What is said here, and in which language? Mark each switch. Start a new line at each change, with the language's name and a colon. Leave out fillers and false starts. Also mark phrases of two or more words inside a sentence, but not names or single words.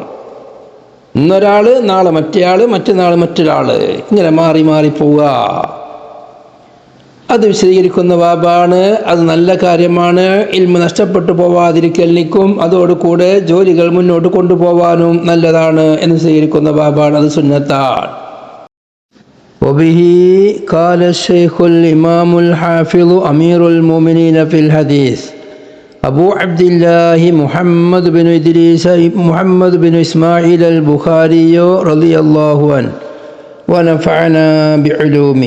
Malayalam: ഇന്നൊരാൾ, നാളെ മറ്റേയാൾ, മറ്റന്നാൾ മറ്റൊരാൾ, ഇങ്ങനെ മാറി മാറി പോവുക. അത് വിശദീകരിക്കുന്ന ബാബാണ്. അത് നല്ല കാര്യമാണ്. ഇൽമ് നഷ്ടപ്പെട്ടു പോവാതിരിക്കലിനും അതോടുകൂടെ ജോലികൾ മുന്നോട്ട് കൊണ്ടുപോകാനും നല്ലതാണ് എന്ന് വിശദീകരിക്കുന്ന ബാബാണ്. അത് സുന്നത്താണ്.
Arabic: وبه قال الشيخ الإمام الحافظ أمير المؤمنين في الحديث أبو عبد الله محمد بن إدريس محمد بن إسماعيل البخاري رضي الله عنه ونفعنا بعلومه.